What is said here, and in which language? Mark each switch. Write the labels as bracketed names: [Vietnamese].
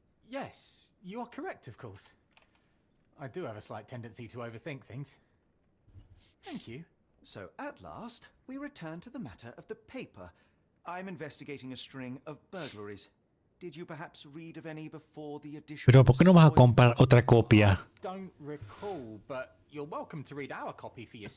[English] Yes, you are correct, of course. I do have a slight tendency to overthink things. Thank you. So, at last, we return to the matter of the paper. I'm investigating a string of burglaries. Did you perhaps read of any before the edition? [Spanish] Pero ¿por qué no vas a comprar otra copia? [English] Don't recall, but you're welcome to read our copy for yourself.